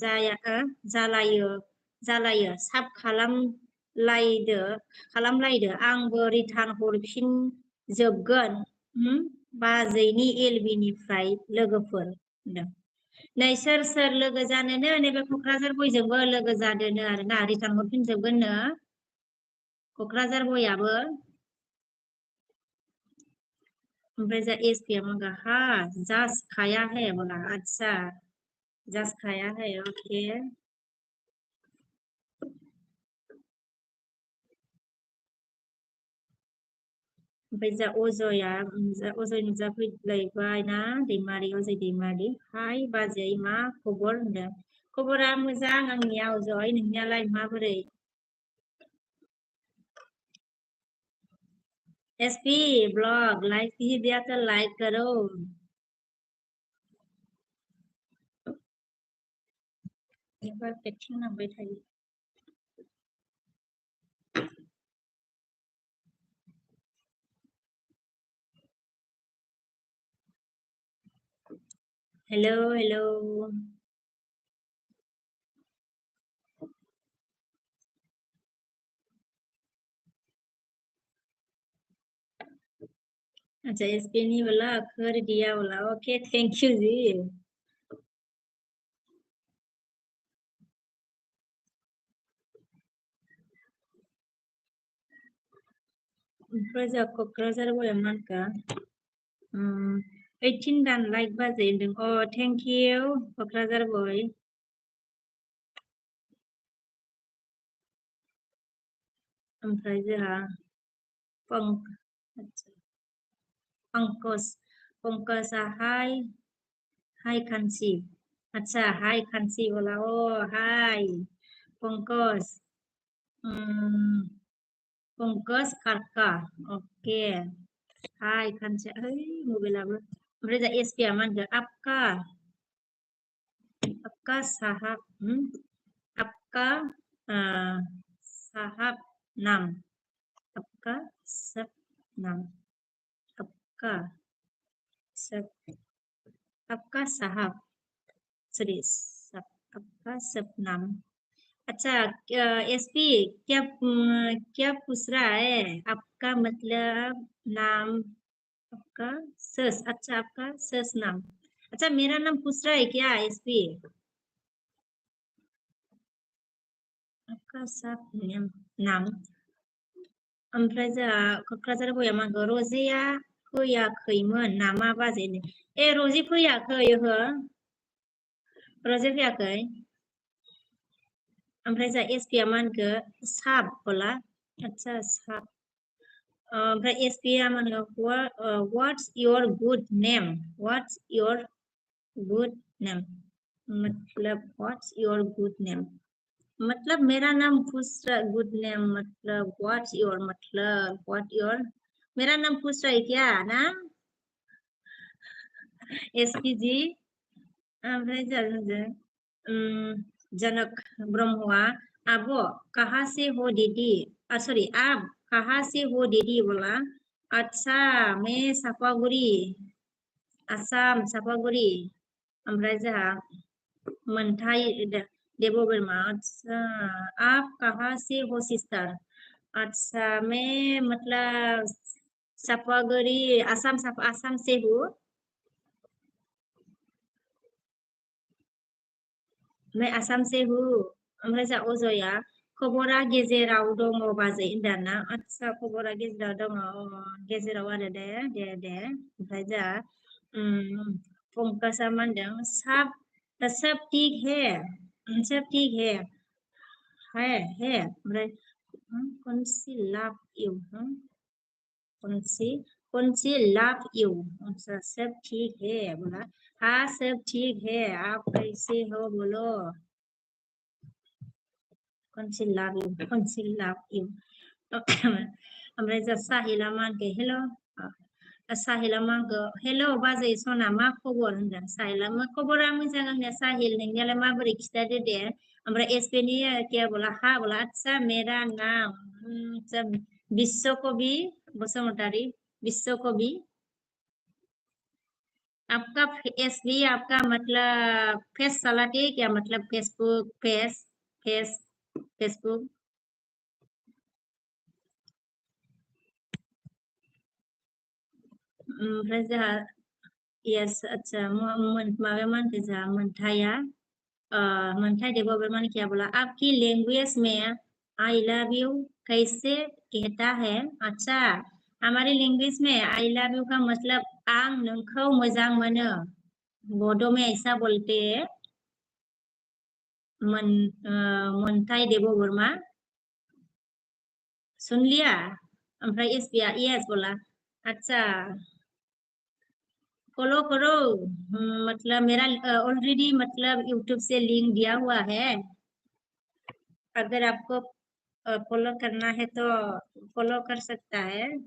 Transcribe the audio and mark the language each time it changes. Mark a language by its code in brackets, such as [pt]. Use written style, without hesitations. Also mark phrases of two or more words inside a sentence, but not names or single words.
[brx] जालायो साब खालामलायदो आंबो रिटार्न हरफिनजोबगोन बाजैनि एलबिनिफ्राय लोगोफोर होनदों नै सोर लोगो जानोनो नैबे क'क्राझार बयजोंबो लोगो जादोनो आरोना रिटार्न हरफिनजोबगोननो क'क्राझार बयाबो ओमफ्राय एसपीआ मगा [hi] जास्ट खाया है बोला अच्छा जास्ट खाया है ओके [brx] ओमफ्राय अजय नुजाफैलायबाय ना दैमारि अजय दैमारि हाय बाजै मा खबर होनदों खबरा मोजां आंनिया अजय नोंनियालाय माबोरै [hi] एसपी ब्लॉग लाइक कीजिए दिया तो लाइक करो एक बार पेटिंग ना बैठाइए हेलो हेलो अच्छा एसपी नहीं बोला कर दिया बोला ओके [en] thank you [hi] जी [brx] क'क्राझार बयामानका 18 दान लाइक बाजै होनदों [en] thank you [brx] क'क्राझार बय ओमफ्राय जोंहा पंकजा हाय कांची अच्छा हाय कांची बोला हाय पंकज पंकज कारका ओके हाय कांची मबाइलाबो ओमफ्राय जा एसपीआ मा होनदों [hi] आपका साहब आपका साहब नाम आपका सब नाम आपका साहब सॉरी आपका सब नाम अच्छा एसपी क्या पूछ रहा है आपका मतलब नाम आपका अच्छा आपका नाम अच्छा मेरा नाम पूछ रहा है क्या एसपी आपका सब नाम [brx] ओमफ्राय जोंहा क'क्राझार बयामांखौ रजिया फैयाखैमोन नामा बाजै रजि फैयाखै ओहो रजि फैयाखै ओमफ्राय जोंहा एसपीआ मा होनखो साब [hi] बोला अच्छा साब [brx] ओमफ्राय एसपिया माने [en] what's your good name? What's your good name? मतलब what's your good name? [hi] मतलब मेरा नाम पूछ रहा [en] good name [hi] मतलब [en] what's your [hi] मतलब [en] what your [hi] मेरा नाम पूछ रहा है क्या ना एसपी जी ओमफ्राय जनक ब्रह्मआ आब' कहाँ से हो दीदी सॉरी आप कहाँ से हो दीदी बोला अच्छा मैं सापागुरी आसाम सापागुरी [brx] ओमफ्राय जोंहा [hi] मोनथाय देव बोरमा अच्छा आप कहाँ से हो सिस्टर अच्छा मैं मतलब सापागुरी आसाम से हूँ मैं आसाम से हूँ [brx] ओमफ्राय जा अजया खबरा गेजेराव दङ बाजै होनदाना आदसा खबरा गेजेराव दङ गेजेराव आरो दे ओमफ्राय जा पंकजा मा होनदों [hi] सब ठीक है सब ठीक है ओमफ्राय कौन सी लाभ इउ कौन सी लाभ इउ अच्छा सब ठीक है बोला हाँ सब ठीक है आप कैसे हो बोलो [brx] कौन सी लाभ इउ ओमफ्राय जा साहिला मा होनखो हेल' साहिला मा होनखो हेल' बाजै सना मा खबर होनदों साहिला मा खबरा मोजां आंनिया साहिल नोंनियालाय माबोरै खिथादो दे ओमफ्राय एसपेनि [hi] क्या बोला हा बोला अच्छा मेरा नाम विश्वकवि बसुमतारी विश्वकवि आपका एसबी आपका मतलब फेस चलाते है क्या मतलब फेसबुक [brx] ओमफ्राय जोंहा यस अच्छा माबा मा होनखो जोंहा [hi] मोनथाय देव बर्मन क्या बोला आपकी लैंग्वेज में [en] I love you [hi] कैसे कहता है अच्छा हमारी लैंग्वेज में [en] I love you [hi] का मतलब [brx] आं नोंखौ मोजां मोनो [hi] बोडो में ऐसा बोलते हैं मोनथाय देव बर्मा सुन लिया [brx] ओमफ्राय एसपिया [hi] यस बोला अच्छा फॉलो करो मतलब मेरा ऑलरेडी मतलब यूट्यूब से लिंक दिया हुआ है अगर आपको फॉलो करना है तो फॉलो कर सकता है